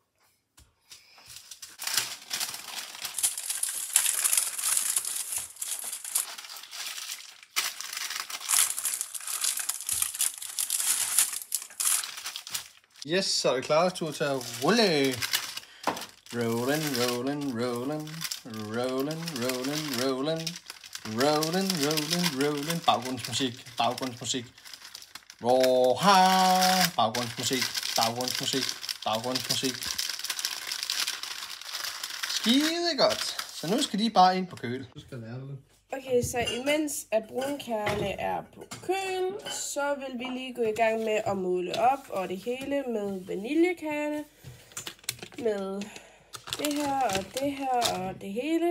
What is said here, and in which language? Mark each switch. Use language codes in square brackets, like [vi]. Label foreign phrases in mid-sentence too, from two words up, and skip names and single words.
[da] Yes, så er det Claras tur til at rulle. [en] Rollin, rollin, rollin, rollin, rollin, rollin, rollin, rollin, rollin. [da] Baggrundsmusik, baggrundsmusik. Roha, baggrundsmusik, baggrundsmusik, baggrundsmusik. Skide godt. Så nu skal de bare ind på køl. Du skal lære det. Okay, så imens at brunkagerne er på køl, så vil vi lige gå i gang med at måle op og det hele med vaniljekagerne. Med det her og det her og det hele.